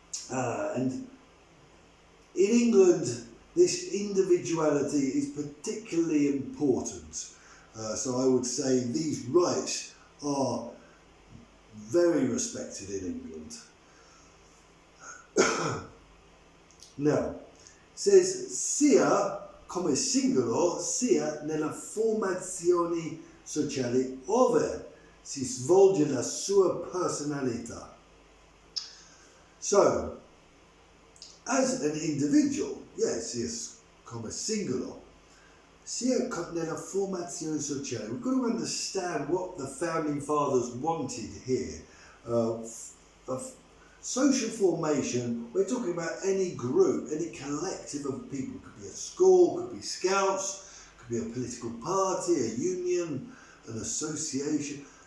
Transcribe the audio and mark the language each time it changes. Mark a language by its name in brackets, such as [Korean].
[English] And in England, this individuality is particularly important. So I would say these rights are very respected in England. Now, it says [Italian] sia come singolo sia nella formazione sociale ove si svolge la sua personalità. [English] So, as an individual, yes, [Italian] come singolo, sia nella formazione sociale. [English] We've got to understand what the founding fathers wanted here. Of social formation, we're talking about any group, any collective of people. It could be a school, could be scouts, could be a political party, a union, an association.